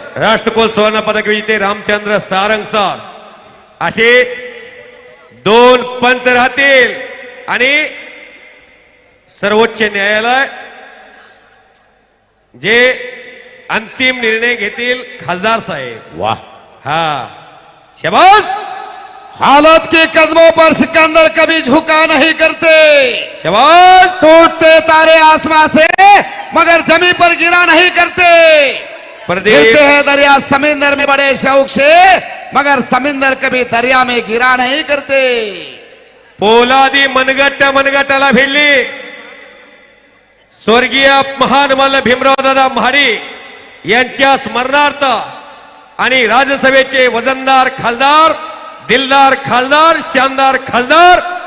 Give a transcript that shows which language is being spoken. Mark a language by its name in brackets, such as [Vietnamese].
[Marathi] राष्ट्रकुल सुवर्ण पदक विजेते रामचंद्र सारंग सर असे 2 पंच राहतील आणि सर्वोच्च न्यायालय जे अंतिम निर्णय घेतील खासदार साहेब। वाह हा शाबास [Hindi] हालत के कदमों पर सिकंदर कभी झुका नहीं करते। शाबास। टूटते तारे आसमां से मगर जमीन पर गिरा नहीं करते। प्रदीप गिरते हैं दरिया समुद्र में बड़े शौक से मगर समुद्र कभी दरिया में गिरा नहीं करते। [Marathi] पोलादी मनगटाला भिडली स्वर्गीय महान मल्ल भीमराव दादा महाडिक यांच्या स्मरणार्थ आणि राज्यसभेचे वजनदार खासदार, दिलदार खासदार, शानदार खासदार